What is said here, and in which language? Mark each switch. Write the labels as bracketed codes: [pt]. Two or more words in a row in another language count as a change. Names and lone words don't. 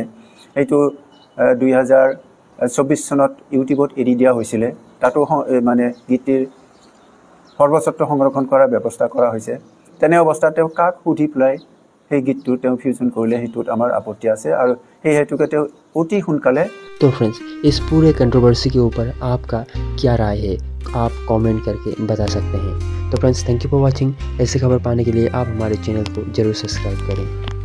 [as] এইটো 2024 চনত ইউটিউবত এৰি দিয়া হৈছিলে, তাতো মানে গীতটিৰ সৰ্বস্বত্ব সংৰক্ষণ কৰাৰ ব্যৱস্থা কৰা হৈছে। তেনে অৱস্থাত তেওঁ কাক সুধি পেলাই সেই গীতটো তেওঁ ফিউজন কৰিলে, সেইটোত আমাৰ আপত্তি আছে। আৰু সেই হেতুকে তেওঁ অতি সোনকালে। [hi] तो फ्रेंड्स, इस पूरे कंट्रोवर्सी के ऊपर आपका क्या राय है, आप कमेंट करके बता सकते हैं। तो फ्रेंड्स, [en] thank you for watching. [hi] ऐसी खबर पाने के लिए आप हमारे चैनल को जरूर सब्सक्राइब करें।